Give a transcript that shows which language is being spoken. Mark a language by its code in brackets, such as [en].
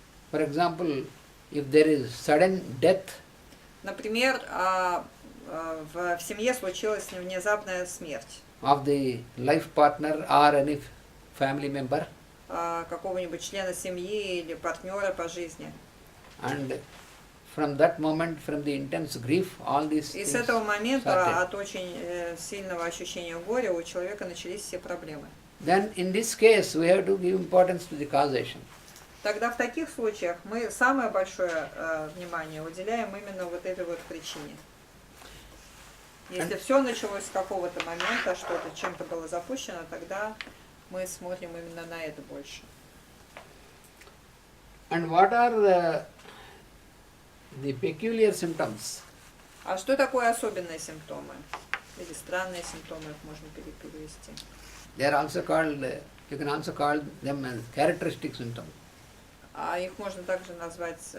[en] For example, if there is sudden death, [ru] например, в семье случилась внезапная смерть [en] of the life partner or any family member, [ru] какого-нибудь члена семьи или партнера по жизни. [en] and from that moment, from the intense grief, all these [ru] И [en] things [ru] с этого момента [en] started. [ru] от очень сильного ощущения горя у человека начались все проблемы. [en] Then in this case we have to give importance to the causation. [ru] Тогда в таких случаях мы самое большое внимание уделяем именно вот этой вот причине. Если все началось с какого-то момента, что-то чем-то было запущено, тогда мы смотрим именно на это больше. [en] And what are the peculiar symptoms? [ru] А что такое особенные симптомы? Или странные симптомы, их можно перевести. [en] They are also called, you can also call them as characteristic symptoms. [ru] А их можно также назвать